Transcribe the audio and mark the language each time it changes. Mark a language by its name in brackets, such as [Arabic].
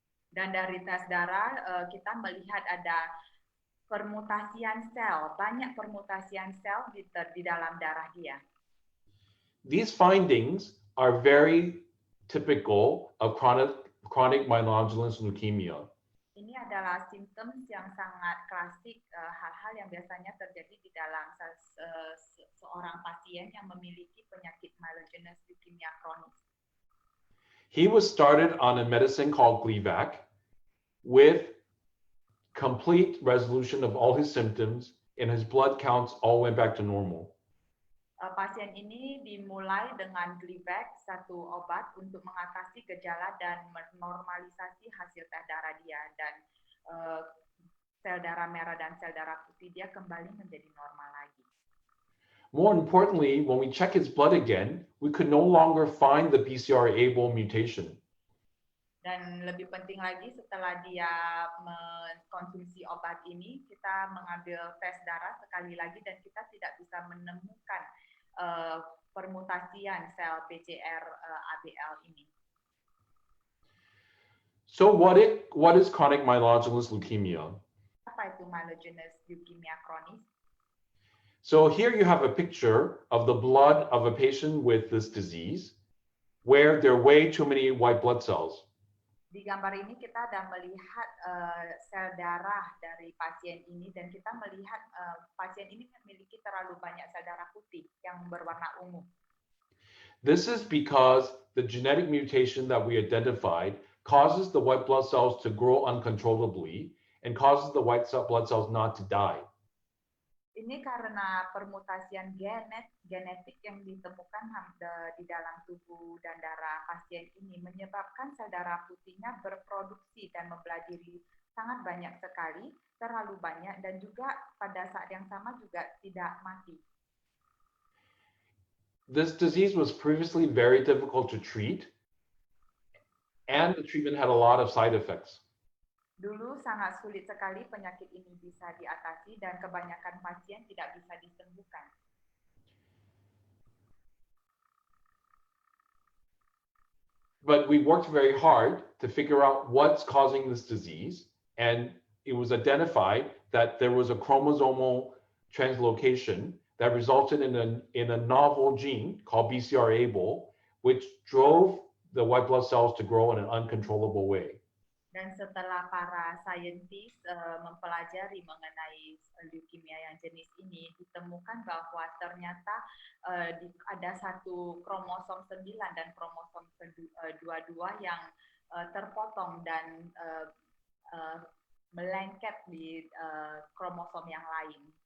[Indonesian] Dan dari tes darah kita melihat ada permutasian sel, banyak permutasian sel di dalam darah dia. [English] These findings are very typical of chronic myelogenous leukemia. [Indonesian] Ini adalah simptom yang sangat klasik, hal-hal yang biasanya terjadi di dalam seorang pasien yang memiliki penyakit myelogenous leukemia kronis. [English] He was started on a medicine called Gleevec with complete resolution of all his symptoms, and his blood counts all went back to normal. [Indonesian] Pasien ini dimulai dengan Gleevec, satu obat untuk mengatasi gejala dan menormalisasi hasil tes darah dia, dan sel darah merah dan sel darah putih dia kembali menjadi normal lagi. [English] More importantly, when we check his blood again, we could no longer find the BCR-ABL mutation. [Indonesian] Dan lebih penting lagi, setelah dia mengkonsumsi obat ini, kita mengambil tes darah sekali lagi dan kita tidak bisa menemukan permutasian sel BCR-ABL ini. [English] So what is chronic myelogenous leukemia? [Indonesian] Apa itu myelogenous leukemia kronis? [English] So here you have a picture of the blood of a patient with this disease, where there are way too many white blood cells. [Indonesian] Di gambar ini kita ada melihat sel darah dari pasien ini, dan kita melihat pasien ini memiliki terlalu banyak sel darah putih yang berwarna ungu. [English] This is because the genetic mutation that we identified causes the white blood cells to grow uncontrollably and causes the white blood cells not to die. [Indonesian] Ini karena permutasian genetik yang ditemukan di dalam tubuh dan darah pasien ini menyebabkan sel darah putihnya berproduksi dan membelah diri sangat banyak sekali, terlalu banyak, dan juga pada saat yang sama juga tidak mati. [English] This disease was previously very difficult to treat, and the treatment had a lot of side effects. [Indonesian] Dulu sangat sulit sekali penyakit ini bisa diatasi, dan kebanyakan pasien tidak bisa disembuhkan. [English] But we worked very hard to figure out what's causing this disease, and it was identified that there was a chromosomal translocation that resulted in a novel gene called BCR-ABL, which drove the white blood cells to grow in an uncontrollable way. [Indonesian] Dan setelah para saintis mempelajari mengenai leukemia yang jenis ini, ditemukan bahwa ternyata ada satu kromosom 9 dan kromosom 22 yang terpotong dan melengket di kromosom yang lain,